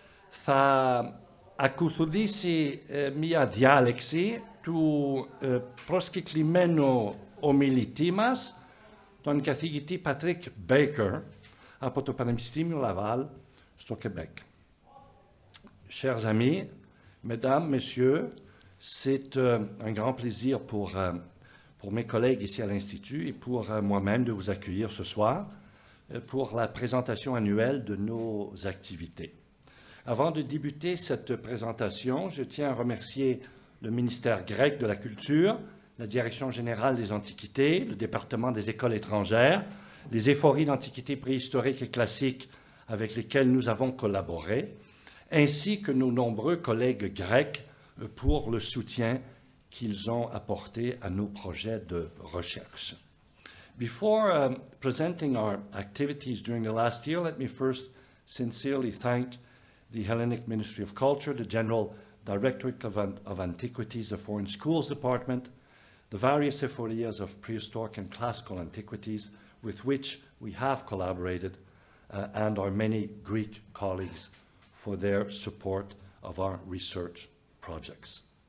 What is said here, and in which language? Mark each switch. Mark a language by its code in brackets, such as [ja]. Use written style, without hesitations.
[el] Θα ακολουθήσει μια διάλεξη του προσκεκλημένου ομιλητή μας, τον καθηγητή Patrick Baker, από το Πανεπιστήμιο Laval στο Québec. [fr] Chers amis, mesdames, messieurs, c'est un grand plaisir pour mes collègues ici à l'Institut et pour moi-même de vous accueillir ce soir pour la présentation annuelle de nos activités. Avant de débuter cette présentation, je tiens à remercier le ministère grec de la Culture, la Direction générale des Antiquités, le département des écoles étrangères, les effories d'antiquités préhistoriques et classiques avec lesquels nous avons collaboré, ainsi que nos nombreux collègues grecs pour le soutien qu'ils ont apporté à nos projets de recherche. [en] Before presenting our activities during the last year, let me first sincerely thank the Hellenic Ministry of Culture, the General Directorate of Antiquities, the Foreign Schools Department, the various effories of prehistoric and classical antiquities with which we have collaborated, and our many Greek colleagues for their support of our research projects.